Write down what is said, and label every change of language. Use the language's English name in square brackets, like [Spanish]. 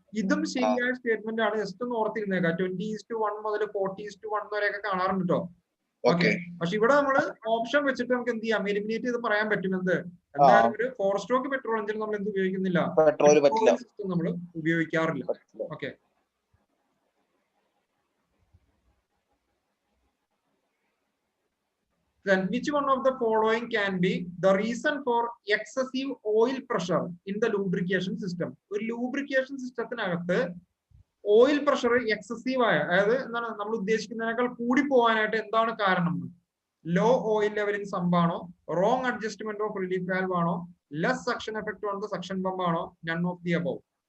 [Malayalam] ഇതും ശരിയായ സ്റ്റേറ്റ്മെന്റ് ആണ്. ജസ്റ്റ് ഒന്ന് ഓർത്തിരുന്നേക്കാം. 20:1 മുതൽ 40:1 വരെയൊക്കെ കാണാറുണ്ട് കേട്ടോ. ഓക്കെ, പക്ഷെ ഇവിടെ നമ്മള് ഓപ്ഷൻ വെച്ചിട്ട് നമുക്ക് എന്ത് ചെയ്യാം? എലിമിനേറ്റ് ചെയ്ത് പറയാൻ പറ്റും. എന്ത് എന്തായാലും ഒരു 4-stroke പെട്രോൾ എഞ്ചിൻ നമ്മൾ എന്ത് ഉപയോഗിക്കുന്നില്ല, സിസ്റ്റം നമ്മൾ ഉപയോഗിക്കാറില്ല. [English] Okay, then which one of the following can be the reason for excessive oil pressure in the lubrication system? [Malayalam] ഒരു lubrication സിസ്റ്റത്തിനകത്ത് ഓയിൽ പ്രഷർ എക്സസീവ് ആയ, അതായത് എന്താണ് നമ്മൾ ഉദ്ദേശിക്കുന്നതിനേക്കാൾ കൂടി പോകാനായിട്ട് എന്താണ് കാരണം? [English] Low oil leveling സമ്പാണോ, wrong adjustment of relief valve ആണോ, less suction effect on the suction pump ആണോ, none of the above?